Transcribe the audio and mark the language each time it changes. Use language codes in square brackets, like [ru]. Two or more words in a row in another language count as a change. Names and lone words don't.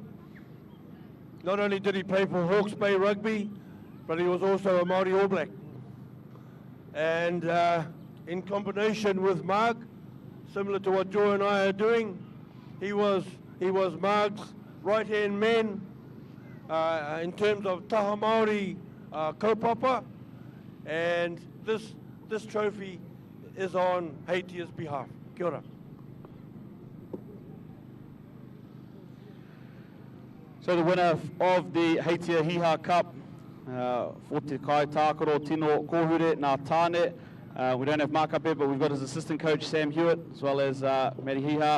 [en] Not only did he play for Hawke's Bay Rugby, but he was also a Māori All Black. And in combination with Mark, similar to what Joy and I are doing, he was Mark's right-hand man in terms of [mi] taha Māori kaupapa, [en] and this trophy is on Heitia's behalf. [mi] Kia ora. [en] So the winner of the Heitia Hiha Cup for [mi] Te Kai Tākaro Tino Kōhure Ngā Tāne. [en] We don't have Mark up here, but we've got his assistant coach Sam Hewitt, as well as Matty Hiha.